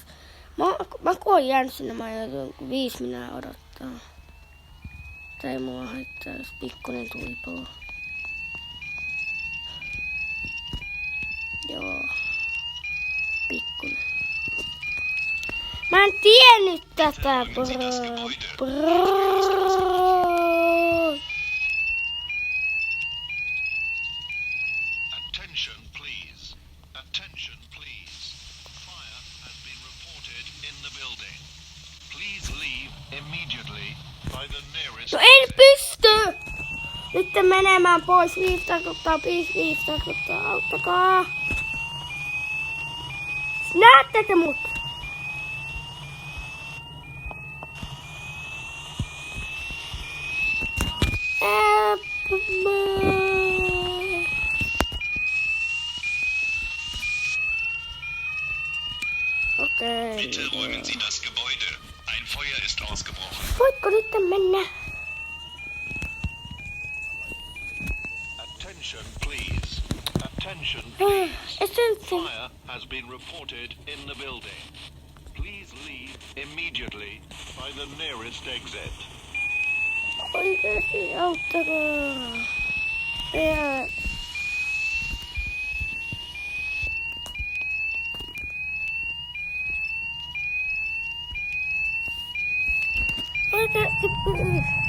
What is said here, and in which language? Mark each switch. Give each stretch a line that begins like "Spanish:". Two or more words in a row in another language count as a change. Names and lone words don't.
Finnish: Mä kun oon jäänyt sinne, mä joudun 5 minä odottaa. Tai mua haittaa, jos pikkunen tulipalo. Joo. Pikkunen. Mä en tiennyt tätä,
English: Attention please. Attention please. Fire has been reported in the building. Please leave immediately by the nearest
Finnish: No en pysty! Nyt menemään pois. 5 tarkoittaa, 5 tarkoittaa. Auttakaa. Näette te mut? Okei.
German: Bitte räumen Sie das Gebäude. Ein Feuer ist ausgebrochen.
Finnish: Voitko nyt mennä?
English: Attention, please. Attention, please. Essential. Fire has been reported in the building. Please leave immediately by the nearest exit.
Finnish: Oikeesti auttakaa. Ja. Oikeesti please.